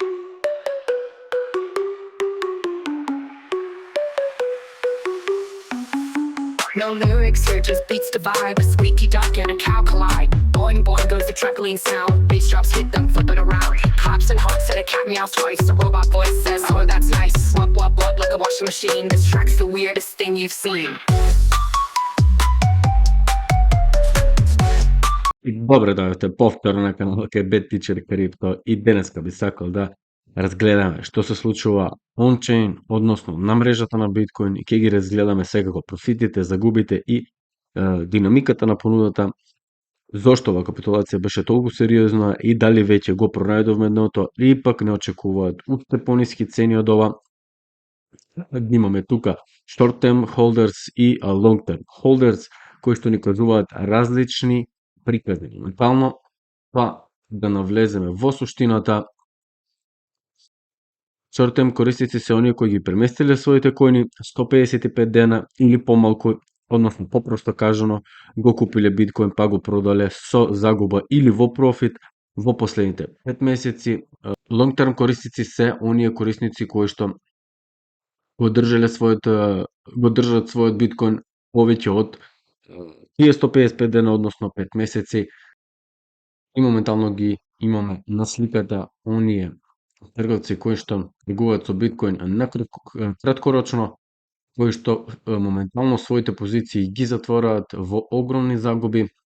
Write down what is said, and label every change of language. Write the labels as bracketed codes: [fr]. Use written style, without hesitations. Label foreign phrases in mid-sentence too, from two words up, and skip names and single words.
[en] No lyrics here, just beats the vibe. A squeaky duck and a cow collide. Boing boing goes the truckling sound. Bass drops hit them, flip it around. Cops and hawks and a cat meows twice. A robot voice says, oh that's nice. Wub wub wub like a washing machine. This track's the weirdest thing you've seen. [mk] Добре дојавте повторно на каналот кај Bad Teacher Crypto и денеска би сакал да разгледаме што се случува on-chain, односно на мрежата на биткоин и ќе ги разгледаме секако профитите, загубите и динамиката на понудата, зошто ова капитулација беше толку сериозна и дали веќе го пронајдовме дното или пак не очекуваат уште пониски цени од ова. Имаме тука [en] short-term holders [mk] и [en] long-term holders [mk] кои што ни кажуваат различни приказни. Моментално, па да навлеземе во суштината, short-term корисници се оние кои ги преместиле своите коини 155 дена или помалку, односно попросто кажано, го купиле биткоин па го продале со загуба или во профит во последните 5 месеци. Long-term корисници се оние корисници кои што го држат својот биткоин повеќе од тие 155 дена, односно 5 месеци, и моментално ги имаме на сликата оние трговци кои што тргуваат со биткоин на краткорочно, кои што моментално своите позиции ги затвораат во огромни загуби.